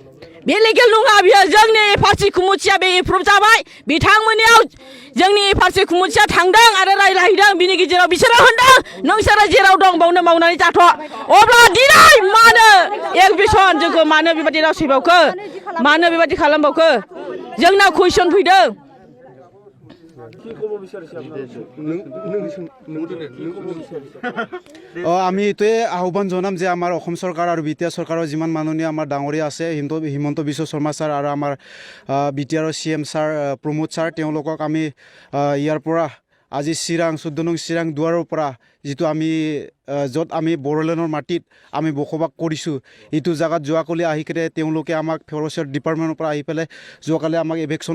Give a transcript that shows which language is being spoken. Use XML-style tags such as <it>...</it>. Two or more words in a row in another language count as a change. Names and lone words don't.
<brx>बे लिगेल नङा बियो जोंनि</brx> <en>FRC committee</en> <brx>बे एप्रुभ जाबाय बिथांमोननियाव जोंनि एफआरसि कमिटिया थांदों आरो रायलायहैदों बिनि गेजेराव बिसोरो होनदों नोंसोरो जेराव दं बावनो मावनानै जाथ' अब्ला दिनै मानो एक्सबिसन जोंखौ मानो बेबायदि नासयबावखो मानो बेबायदि खालामबावखो जोंनाव कुइसन फैदों</brx> <as>আমি এইটোৱে আহ্বান জনাম যে আমাৰ অসম চৰকাৰ আৰু বি টি আৰ চৰকাৰৰ যিমান মাননীয় আমাৰ ডাঙৰীয়া আছে হিমন্ত বিশ্ব শৰ্মা ছাৰ আৰু আমাৰ বি টি আৰৰ CM ছাৰ প্ৰমোদ ছাৰ তেওঁলোকক আমি ইয়াৰ পৰা আজি চিৰাং 14 নং চিৰাং দুৱাৰৰ পৰা যিটো আমি য'ত আমি বড়োলেণ্ডৰ মাটিত আমি বসবাস কৰিছোঁ এইটো জাগাত যোৱাকালি আহি কিনে তেওঁলোকে আমাক</as> <en>forest department</en> <as>পৰা আহি পেলাই যোৱাকালি আমাক ইভেকশ্যন</as>